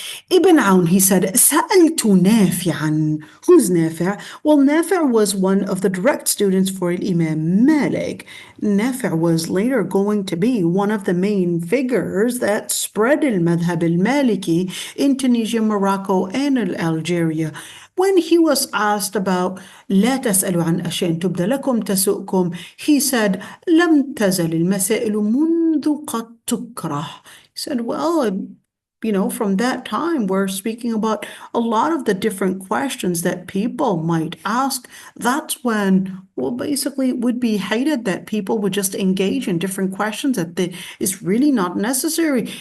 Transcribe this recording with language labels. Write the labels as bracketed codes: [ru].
[en] Ibn Awn, he said, [ar] سألت نافعا. [en] Who's Nafi'? Well, Nafi' was one of the direct students for Imam Malik. Nafi' was later going to be one of the main figures that spread al-madhab al-Maliki in Tunisia, Morocco, and Algeria. When he was asked about [ar] لا تسألوا عن أشياء تبد لكم تسؤكم, [en] he said, [ar] لم تزل المسائل منذ قد تكره. [en] He said, well, from that time, we're speaking about a lot of the different questions that people might ask. That's when, well, basically it would be hated that people would just engage in different questions that is really not necessary.